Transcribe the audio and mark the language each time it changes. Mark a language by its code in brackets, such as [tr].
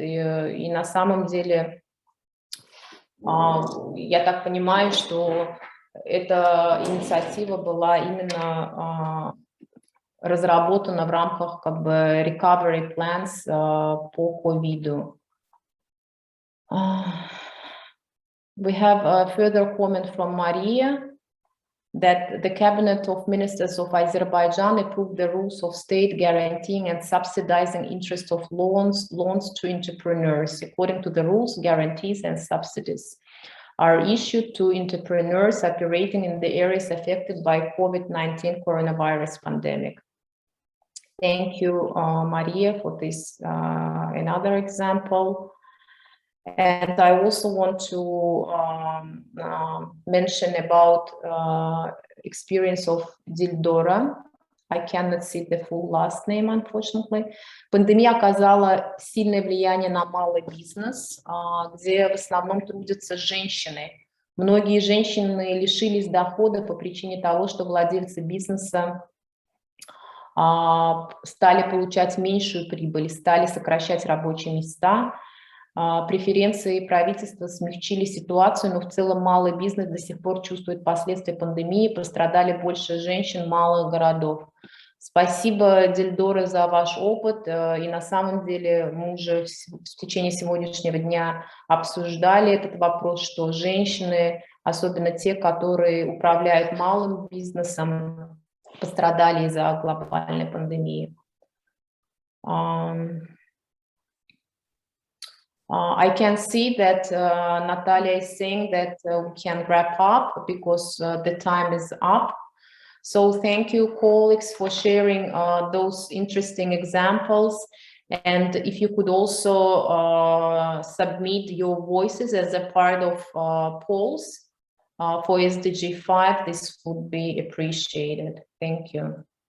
[ru] И на самом деле, я так понимаю, что эта инициатива была именно разработана в рамках как бы [en] recovery plans [ru] по ковиду. [en] We have a further comment from Maria that the Cabinet of Ministers of Azerbaijan approved the rules of state guaranteeing and subsidizing interest of loans to entrepreneurs. According to the rules, guarantees and subsidies are issued to entrepreneurs operating in the areas affected by COVID-19 coronavirus pandemic. Thank you, Maria, for this another example. And I also want to mention about experience of Dildora. I cannot see the full last name, unfortunately. [ru] Пандемия оказала сильное влияние на малый бизнес, где в основном трудятся женщины. Многие женщины лишились дохода по причине того, что владельцы бизнеса стали получать меньшую прибыль, стали сокращать рабочие места. Преференции правительства смягчили ситуацию, но в целом малый бизнес до сих пор чувствует последствия пандемии, пострадали больше женщин малых городов. Спасибо, Дильдора, за ваш опыт. И на самом деле мы уже в течение сегодняшнего дня обсуждали этот вопрос, что женщины, особенно те, которые управляют малым бизнесом, пострадали из-за глобальной пандемии. [en] I can see that Natalia is saying that we can wrap up because the time is up. So thank you, colleagues, for sharing those interesting examples. And if you could also submit your voices as a part of polls for SDG 5, this would be appreciated. Thank you.